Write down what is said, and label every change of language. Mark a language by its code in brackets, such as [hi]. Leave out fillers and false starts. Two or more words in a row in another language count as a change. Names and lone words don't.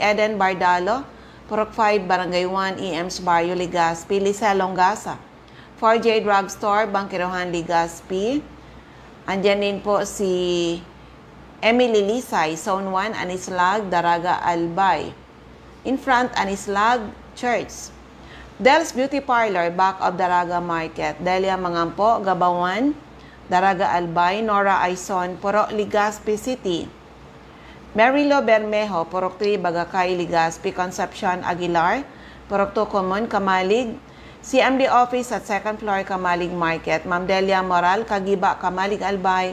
[tl] Eden Bardalo, Porok 5, Barangay 1, EMS Barrio, Legazpi. Lisa Longasa, 4J Drugstore, Bangkirohan, Legazpi. Andyan din po si Emily Lisay, Zone 1, Anislag, Daraga, Albay. [en] In front, Anislag Church. Del's Beauty Parlor, back of Daraga Market. [tl] Delia Mangampo, Gabawan, Daraga, Albay. Nora Aison, Porok, Legazpi City. Marilo Bermejo, Porok 3, Bagakay, Legazpi. Concepcion Aguilar, Porok 2, Common, Kamalig. [en] CMD office at second floor, Kamalig Market. Ma'am Delia Moral, Kagiba, Kamalig Albay.